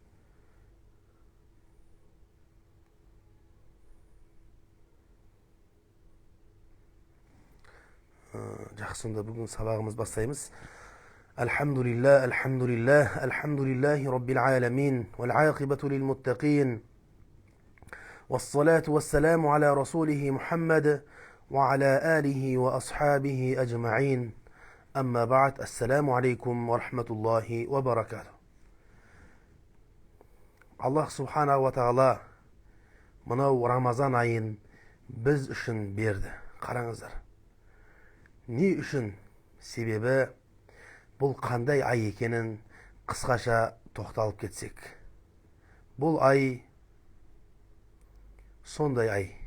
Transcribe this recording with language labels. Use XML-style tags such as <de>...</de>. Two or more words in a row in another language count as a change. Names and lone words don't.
<kk>Жақсы, онда бүгін сабағымыз бастаймыз.</kk> <ar>الحمد لله، الحمد لله، الحمد لله رب العالمين، والعاقبة للمتقين. والصلاة والسلام على رسوله محمد وعلى آله وأصحابه أجمعين. أما بعد، السلام عليكم ورحمة الله وبركاته. الله سبحانه وتعالى</ar> <kk>мынау Рамазан айын біз үшін берді. Қараңыздар. Не үшін? Себебі бұл қандай ай екенін қысқаша тоқталып кетсек. Бұл ай сондай ай.</kk>